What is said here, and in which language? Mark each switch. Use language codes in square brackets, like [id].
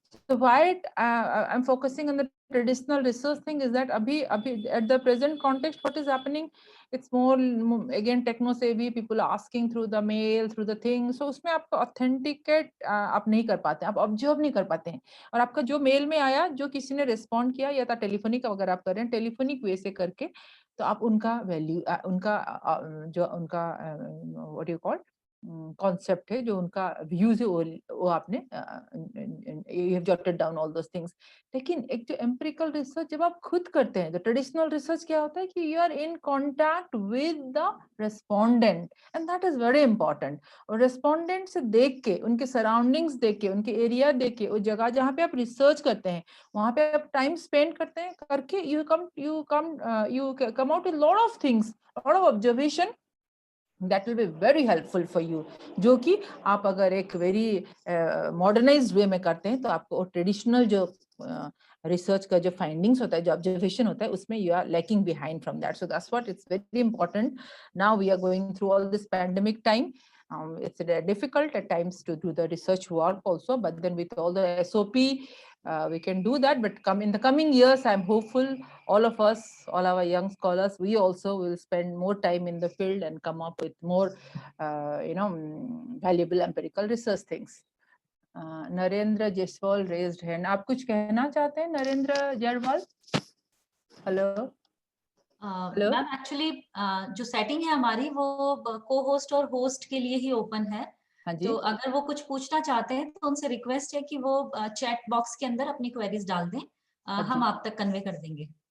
[en] So why I'm focusing on the traditional research thing is that abhi at the present context, what is happening, it's more again techno savvy, people are asking through the mail, through the thing, so उसमें आपको authenticate आप नहीं कर पाते, आप observe नहीं कर पाते हैं, और आपका जो मेल में आया, जो किसी ने respond किया, या तो टेलीफोनिक अगर आप कर रहे हैं टेलीफोनिक वे से करके, [hi] तो आप उनका वैल्यू उनका जो उनका what do you call concept है, जो उनका व्यूज है वो आपने you have jotted down all those things. लेकिन एक जो एम्पिरिकल रिसर्च जब आप खुद करते हैं, तो ट्रेडिशनल रिसर्च क्या होता है कि you are in contact with the respondent, and that is very important. और रेस्पोंडेंट से देख के, उनके सराउंडिंग्स देख के, उनके एरिया देख के, वो जगह जहाँ पे आप रिसर्च करते हैं वहाँ पे आप टाइम स्पेंड करते हैं, करके you come out with lot of things, lot of observation that will be very helpful for you. जो कि आप अगर एक very modernized way में करते हैं, तो आपको ट्रेडिशनल जो रिसर्च का जो फाइंडिंग्स होता है, जो ऑब्जर्वेशन होता है, उसमें you are lacking behind from that. [en] So that's what it's very important. Now we are going through all this pandemic time. It's difficult at times to do the research work also, but then with all the SOP, we can do that. But in the coming years, I'm hopeful all of us, all our young scholars, we also will spend more time in the field and come up with more, valuable empirical research things. Narendra Jaiswal raised hand. [hi] आप कुछ कहना चाहते हैं, Narendra Jaiswal? Hello. Ma'am actually जो setting है हमारी वो को होस्ट और होस्ट के लिए ही ओपन है. तो अगर वो कुछ पूछना चाहते हैं तो उनसे रिक्वेस्ट है कि वो चैट बॉक्स के अंदर अपनी क्वेरीज डाल दें, हम आप तक कन्वे कर देंगे.